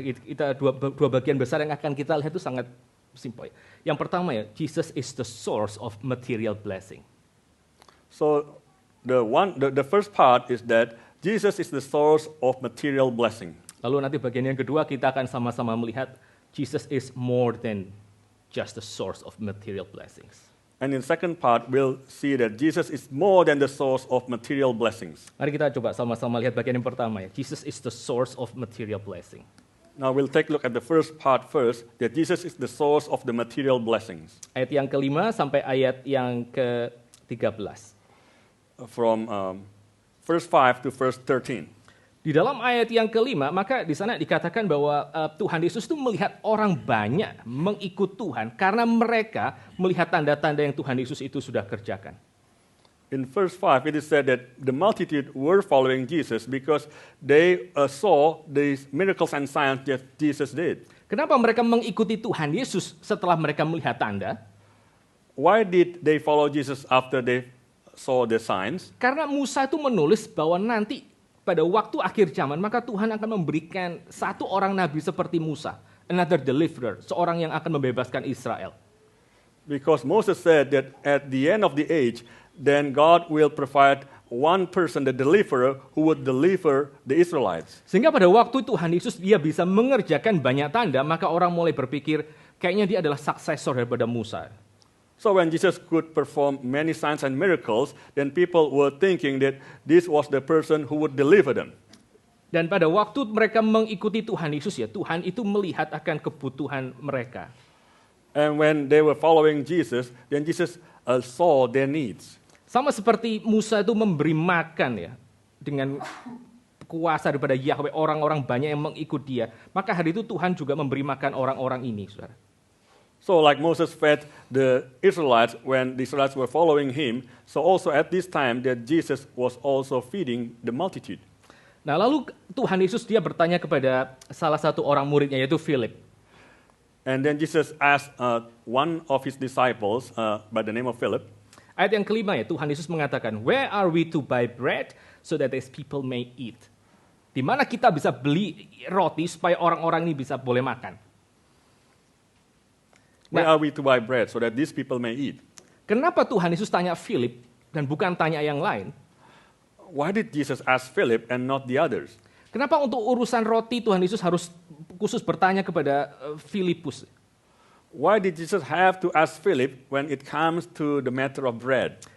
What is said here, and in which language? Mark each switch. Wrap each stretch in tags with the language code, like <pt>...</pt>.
<id>Kita dua bagian besar yang akan kita lihat itu sangat simple. Yang pertama ya,</id> <en>Jesus is the source of material blessing. So the first part is that Jesus is the source of material blessing.</en> <id>Lalu nanti bagian yang kedua kita akan sama-sama melihat</id> <en>Jesus is more than just the source of material blessings. And in the second part, we'll see that Jesus is more than the source of material blessings.</en> <id>Mari kita coba sama-sama lihat bagian yang pertama ya.</id> <en>Jesus is the source of material blessing. Now we'll take a look at the first part first, that Jesus is the source of the material blessings.</en> <id>Ayat yang ke-5 sampai ayat yang ke-13.</id> <en>From verse 5 to verse 13.</en> <id>Di dalam ayat yang ke-5, maka di sana dikatakan bahwa Tuhan Yesus itu melihat orang banyak mengikut Tuhan karena mereka melihat tanda-tanda yang Tuhan Yesus itu sudah kerjakan.</id> <en>In verse 5, it is said that the multitude were following Jesus because they saw these miracles and signs that Jesus did.</en> <id>Kenapa mereka mengikuti Tuhan Yesus setelah mereka melihat tanda?</id> <en>Why did they follow Jesus after they saw the signs?</en> <id>Karena Musa itu menulis bahwa nanti pada waktu akhir zaman, maka Tuhan akan memberikan satu orang nabi seperti Musa,</id> <en>another deliverer,</en> <id>seorang yang akan membebaskan Israel.</id> <en>Because Moses said that at the end of the age, then God will provide one person, the deliverer, who would deliver the Israelites.</en> <id>Sehingga pada waktu Tuhan Yesus dia bisa mengerjakan banyak tanda, maka orang mulai berpikir, kayaknya dia adalah suksesor daripada Musa.</id> <en>So when Jesus could perform many signs and miracles, then people were thinking that this was the person who would deliver them.</en> <id>Dan pada waktu mereka mengikuti Tuhan Yesus ya, Tuhan itu melihat akan kebutuhan mereka.</id> <en>And when they were following Jesus, then Jesus saw their needs.</en> <id>Sama seperti Musa itu memberi makan ya, dengan kuasa daripada Yahweh, orang-orang banyak yang mengikut dia. Maka hari itu Tuhan juga memberi makan orang-orang ini, saudara.</id> <en>So like Moses fed the Israelites when the Israelites were following him, so also at this time that Jesus was also feeding the multitude.</en> <id>Nah lalu Tuhan Yesus dia bertanya kepada salah satu orang muridnya yaitu Philip.</id> <en>And then Jesus asked one of his disciples by the name of Philip.</en> <id>Ayat yang kelima ya, Tuhan Yesus mengatakan,</id> <en>where are we to buy bread so that these people may eat?</en> <id>Di mana kita bisa beli roti supaya orang-orang ini bisa boleh makan?</id> <en>Where are we to buy bread so that these people may eat?</en> <id>Kenapa Tuhan Yesus tanya Philip dan bukan tanya yang lain?</id> <en>Why did Jesus ask Philip and not the others?</en> <id>Kenapa untuk urusan roti Tuhan Yesus harus khusus bertanya kepada Filipus?</id> <en>Why did Jesus have to ask Philip when it comes to the matter of bread?</en>